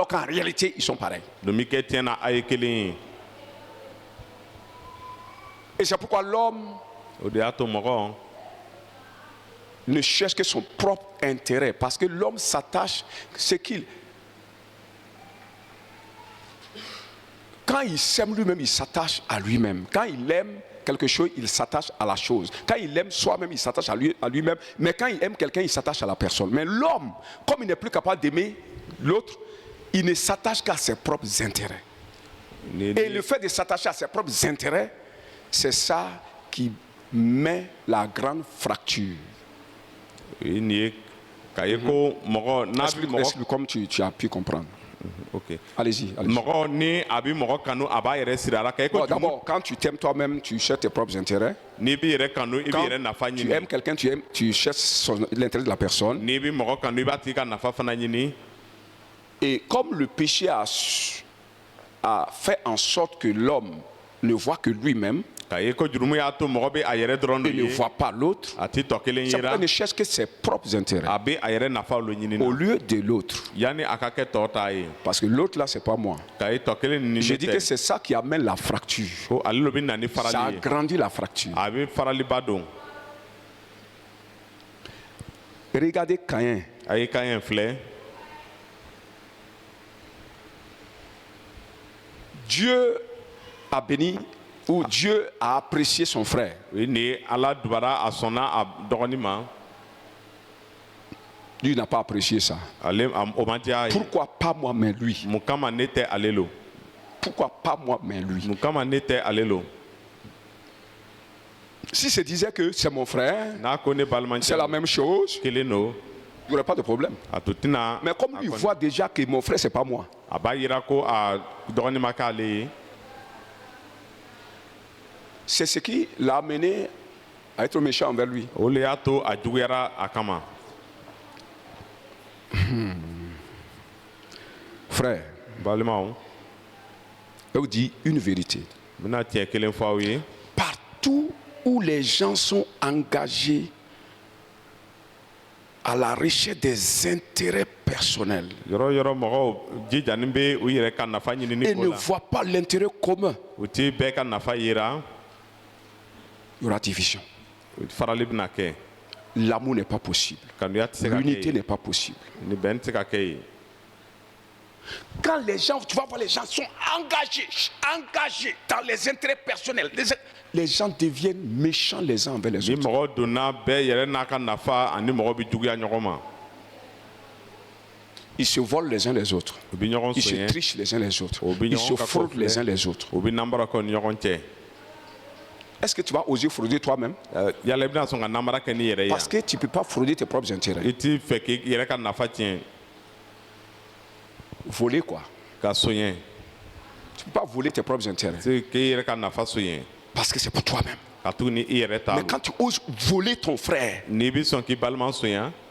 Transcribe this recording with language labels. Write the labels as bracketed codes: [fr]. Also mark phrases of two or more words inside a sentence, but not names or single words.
[fr] Alors qu'en réalité, ils sont pareils. [bm] don min kɛ tiɲɛ na a ye kelen ye [fr] Et c'est pourquoi l'homme [bm] o de y'a to mɔgɔ [fr] ne cherche que son propre intérêt. Parce que l'homme s'attache, c'est qu'il... Quand il s'aime lui-même, il s'attache à lui-même. Quand il aime quelque chose, il s'attache à la chose. Quand il aime soi-même, il s'attache à lui-même. Mais quand il aime quelqu'un, il s'attache à la personne. Mais l'homme, comme il n'est plus capable d'aimer l'autre, il ne s'attache qu'à ses propres intérêts. Et le fait de s'attacher à ses propres intérêts, c'est ça qui met la grande fracture. [bm] o ye nin ye k'a ye ko mɔgɔ n'a bɛ mɔgɔ [fr] Explique comme tu as pu comprendre. ok Allez-y. Allez-y. [bm] mɔgɔ ni a bɛ mɔgɔ kanu a b'a yɛrɛ siri a la k'a ye ko [fr] Bon, [bm] jurumu [fr] d'abord, quand tu t'aimes toi-même, tu cherches tes propres intérêts. [bm] n'i b'i yɛrɛ kanu i b'i [fr] Quand [bm] yɛrɛ nafa [fr] tu aimes [bm] ɲini [fr] quelqu'un, tu cherches l'intérêt de la personne. [bm] n'i bɛ mɔgɔ kanu i b'a tigi ka nafa fana ɲini [fr] Et comme le péché a fait en sorte que l'homme ne voit que lui-même [bm] k'a ye ko jurumu y'a to mɔgɔ bɛ a yɛrɛ dɔrɔn de [fr] et ne [bm] ye [fr] voit pas l'autre, [bm] a ti tɔ kelen [fr] c'est pourquoi [bm] yera [fr] il ne cherche que ses propres intérêts [bm] a bɛ a yɛrɛ nafa lo ɲini [fr] au [bm] na [fr] lieu de l'autre. [bm] yanni a ka kɛ tɔ ta ye [fr] Parce que l'autre là, c'est pas moi. [bm] k'a ye tɔ kelen nin [fr] Je ne dis que [bm] tɛ [fr] c'est ça qui amène la fracture. [bm] ko ale lo bɛ na ni [fr] Ça [bm] farali ye [fr] agrandit la fracture. [bm] a bɛ faraliba don [fr] Regardez Caïn. [bm] a ye kan yɛn filɛ [fr] Dieu a béni ou Dieu a apprécié son frère. [bm] o ye nin ye ala dubara a sɔnna a dɔgɔnin ma [fr] Lui n'a pas apprécié ça. [bm] ale o ma diya a ye [fr] Pourquoi pas moi, mais lui? [bm] mun kama ne tɛ ale lo [fr] Pourquoi pas moi, mais lui? [bm] mun kama ne tɛ ale lo [fr] Si se disait que c'est mon frère, [bm] n'a ko ne [fr] c'est [bm] balimancɛ [fr] la même chose, [bm] kelen do [fr] il n'y aurait pas de problème. [bm] a to tɛna [fr] Mais comme [bm] a [fr] lui [bm] kɔni- [fr] voit déjà que mon frère, c'est pas moi, [bm] a b'a yira ko a dɔgɔnin ma k'ale ye [fr] c'est ce qui l'a amené à être méchant envers lui. [bm] o le y'a to a juguyara a kama [fr] Frère, [bm] balimaw [fr] je vous dis une vérité. [bm] n bɛna tiɲɛ kelen fɔ aw ye [fr] Partout où les gens sont engagés à la recherche des intérêts personnels [bm] yɔrɔ yɔrɔ mɔgɔw jijanin bɛ u yɛrɛ ka nafa ɲinini [fr] et [bm] ko [fr] ne [bm] la [fr] voient pas l'intérêt commun, [bm] u ti bɛɛ ka nafa yira [fr] il y aura division. [bm] farali bɛna kɛ [fr] L'amour n'est pas possible. [bm] kanuya tɛ se ka [fr] L'unité [bm] kɛ [fr] n'est pas possible. [bm] yen ni bɛn tɛ se ka kɛ yen [fr] Quand les gens, tu vas voir, les gens sont engagés dans les intérêts personnels. Les gens deviennent méchants les uns envers les [bm] ni [fr] autres. [bm] mɔgɔ donna bɛɛ yɛrɛ n'a ka nafa ani mɔgɔ bɛ juguya ɲɔgɔn ma [fr] Ils se volent les uns les autres. [bm] u bɛ ɲɔgɔn [fr] Ils se [bm] soɲɛ [fr] trichent les uns les autres. [bm] o bɛ [fr] Ils se [bm] ɲɔgɔn ka ko [fr] fraudent les uns [bm] filɛ [fr] les autres. [bm] u bɛ namara kɛ u ni ɲɔgɔn cɛ [fr] Est-ce que tu vas oser frauder toi-même? [bm] yala i bɛna sɔn ka namara kɛ n'i yɛrɛ ye [fr] Parce que tu ne peux pas frauder tes propres intérêts. [bm] i t'i fɛ k'i yɛrɛ ka nafa tiɲɛ [fr] Voler quoi? [bm] ka soɲɛ [fr] Tu ne peux pas voler tes propres intérêts. [bm] k'i yɛrɛ ka nafa soɲɛ [fr] parce que c'est pour toi-même. [bm] ka tugu ni i yɛrɛ ta [fr] Mais quand tu oses voler ton frère, [bm] n'i bɛ sɔn k'i balima sonya